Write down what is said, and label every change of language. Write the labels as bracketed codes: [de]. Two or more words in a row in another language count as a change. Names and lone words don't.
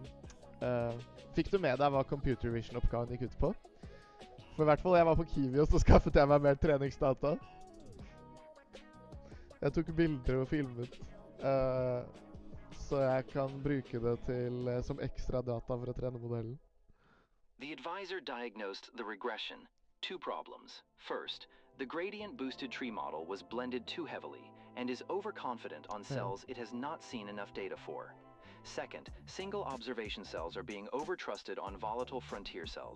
[no] fikk du med deg hva [en] computer vision- [no] oppgaven gikk ut på? For i hvert fall jeg var på Kiwi, og så skaffet jeg meg mer treningsdata. Jeg tok bilder og filmet, så jeg kan bruke det til, som ekstra data for å trene modellen. [en] The advisor diagnosed the regression. Two problems. First, the gradient-boosted tree model was blended too heavily and is overconfident on cells it has not seen enough data for. Second, single observation cells are being overtrusted on volatile frontier cells.